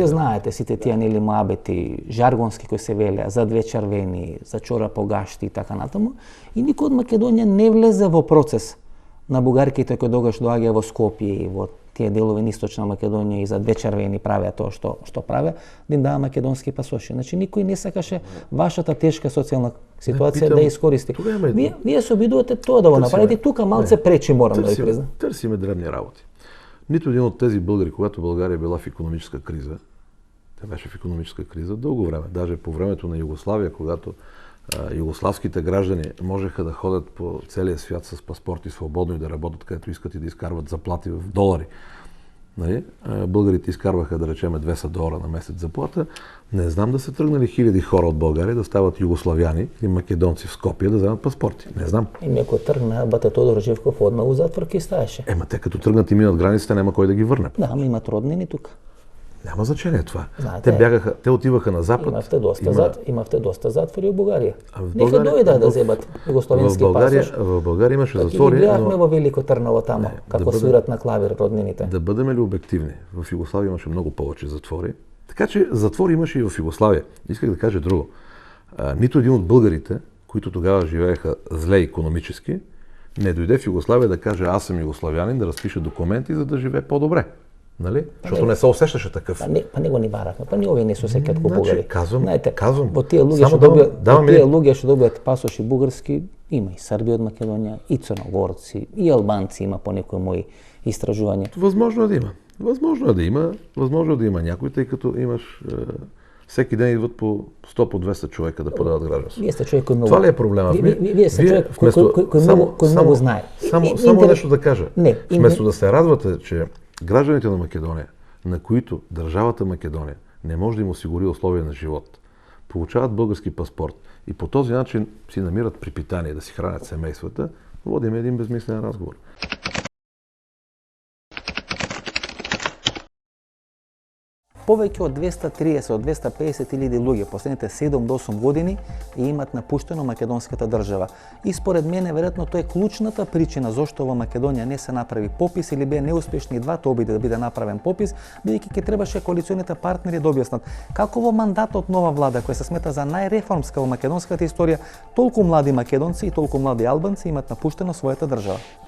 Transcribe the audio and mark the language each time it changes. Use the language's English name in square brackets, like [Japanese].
[Macedonian] Вие знаете сите тие нели муабети жаргонски кои се велеа за две червени, за чора погашти и така натаму, и никој од Македонија не влезе во процес на бугарките кои тогаш доаѓаа во Скопје и во тие делови на Источна Македонија и за две червени правеа тоа што правеа, да им даа македонски пасоши. Значи никој не сакаше вашата тешка социјална ситуација да искористи. Вие се обидувате тоа да го направите, тука малце пречи, морам да ви признам. [Bulgarian] Търсиме дребни работи. Ниту един од тези българи, когато Българија била в икономическа криза, тя беше в икономическа криза дълго време, даже по времето на Югославија, когато югославските граждани можеха да ходят по целия свят с паспорти свободно и да работят където искат и да изкарват заплати в долари. Нали? Българите изкарваха, да речеме, $200 на месец заплата. Не знам да са тръгнали хиляди хора от България да стават югославяни и македонци в Скопие да вземат паспорти. Не знам. [Macedonian] И ако тръгна, бате Тодор Живков одма у затвор ки стаеше. [Bulgarian] Те като тръгнат и минат границата, няма кой да ги върне. Да, ама имат роднини тук. Няма значение това. Знаете, те отиваха на запад. [Macedonian] Имахте доста затвори в Бугарија. Нека дојдат да земат югословенски пасош. [Bulgarian] В Българија имаше затвори. [Macedonian] Ги гледахме во Велико Трново тамо, како свират на клавир роднините. [Bulgarian] Да бъдем ли обективни? В Югославија имаше много повече затвори. Така че затвори имаше и в Югославија. Исках да кажа друго. Нито един от българите, които тогава живееха зле икономически, не дойде в Югославија да каже аз съм югославянин, да разпише документи, за да живее по-добре. Нали? Защото не се усещаше такъв. [Macedonian] Па не го ни барахме, па ние овие не се усекат ко бугари. [Bulgarian] Казвам. [Macedonian] Во тие луѓе што добијат пасоши бугарски, има и Срби од Македонија, и црногорци, и албанци има по некои мои истражувања. [Bulgarian] Възможно е да има. Възможно е да има някои, тъй като имаш всеки ден идват по 100 по 200 човека да подават гражданство. [Macedonian] Вие сте човек кој много. [Bulgarian] Това ли е проблема? [Macedonian] Вие сте човек кој много знае. [Bulgarian] Само нещо да кажа. Вместо да се радвате, че гражданите на Македонија, на които държавата Македонија не може да им осигури условия на живот, получават български паспорт и по този начин си намират припитание да си хранят семействата, водим един безмислен разговор. [Macedonian] Повеќе од 230 од 250 илјади луѓе последните 7 до 8 години имат напуштено македонската држава. И според мене веројатно тоа е клучната причина зошто во Македонија не се направи попис или беа неуспешни и двата обиди да биде направен попис, бидејќи ќе требаше коалиционите партнери да објаснат како во мандатот нова влада која се смета за најреформска во македонската историја, толку млади македонци и толку млади албанци имат напуштено својата држава.